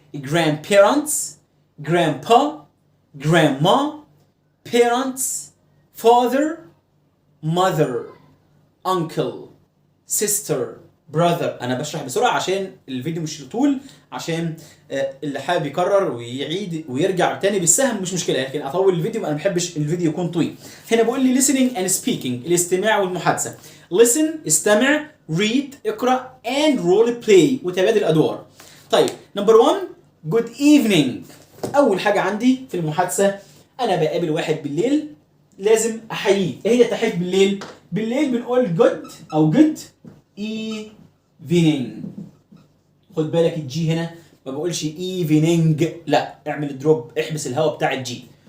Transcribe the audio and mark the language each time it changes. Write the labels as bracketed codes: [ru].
[en] grandparents، grandpa، grandma، parents، father، mother، uncle، sister، brother. [ar] انا بشرح بسرعه عشان الفيديو مش طول، عشان اللي حابب يكرر ويعيد ويرجع تاني بالسهم مش مشكله، لكن اطول الفيديو انا ما بحبش الفيديو يكون طويل. هنا بقول لي [en] listening and speaking، [ar] الاستماع والمحادثه. [en] listen استمع، read اقرا، and role play [ar] وتبادل ادوار. طيب نمبر 1 [en] good evening. [ar] اول حاجه عندي في المحادثه انا بقابل واحد بالليل لازم احييه. ايه هي تحيه بالليل؟ بالليل بنقول good او [en] good evening. [ar] خد بالك الجي هنا ما بقولش evening، لا اعمل دروب، احبس الهواء بتاع الجي.